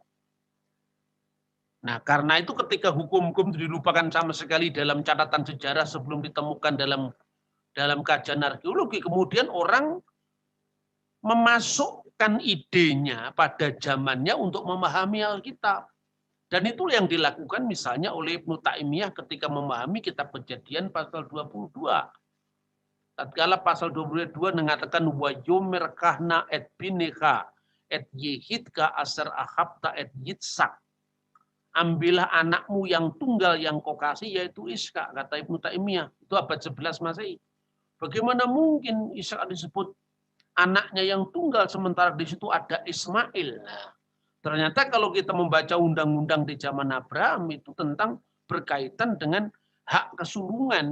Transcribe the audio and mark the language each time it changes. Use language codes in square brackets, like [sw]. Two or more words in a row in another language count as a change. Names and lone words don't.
[id] Nah, karena itu ketika hukum-hukum dilupakan sama sekali dalam catatan sejarah sebelum ditemukan dalam kajian arkeologi, kemudian orang memasukkan idenya pada zamannya untuk memahami Alkitab. Dan itu yang dilakukan misalnya oleh Ibnu Taimiyah ketika memahami kitab Kejadian pasal 22. Tatkala pasal 22 mengatakan [he] ויאמר קח נא את בנך את יחידך אשר אהבת את יצחק. [id] Ambillah anakmu yang tunggal yang kau kasih yaitu Ishak, kata Ibnu Taimiyah. Itu abad 11 Masehi. Bagaimana mungkin Ishak disebut anaknya yang tunggal sementara di situ ada Ismail? Nah, ternyata kalau kita membaca undang-undang di zaman Abraham itu tentang berkaitan dengan hak kesulungan.